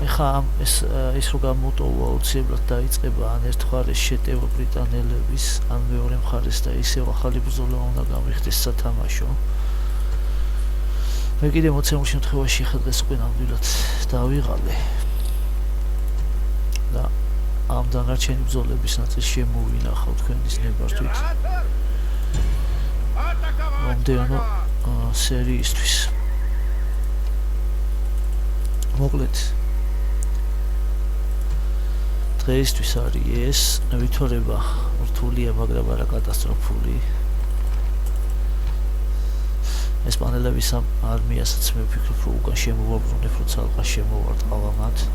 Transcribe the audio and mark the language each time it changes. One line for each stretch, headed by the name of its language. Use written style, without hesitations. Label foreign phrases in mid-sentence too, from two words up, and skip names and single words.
Georgian: ეხა ეს რო გამოტოვა აუცილებლად დაიწყება ან ერთ მხარეს შეტევა ბრიტანელების, ან მეორე მხარეს და ისევ ახალი ბრძოლა უნდა გამიხდეს სათამაშო. მე კიდე მოცემულ შემთხვევაში ხა დღეს უკვე ნამდვილად დავიღალე და ამ დანარჩენი ბრძოლების ნაწილს შემოვინახავ თქვენის ნებართვით
Russian: Император! Атаковать
Georgian: მომდევნო
Russian: врага!
Georgian: სერიისთვის. მოკლედ დღეისთვის არის ეს ვითვალება რთულია, მაგრამ არა კატასტროფული. ესპანელების ამ არმიასაც მე ვფიქრობ, რომ უკან შემოვაბრუნებ, როცა ალყა შემოვარტყავამათ.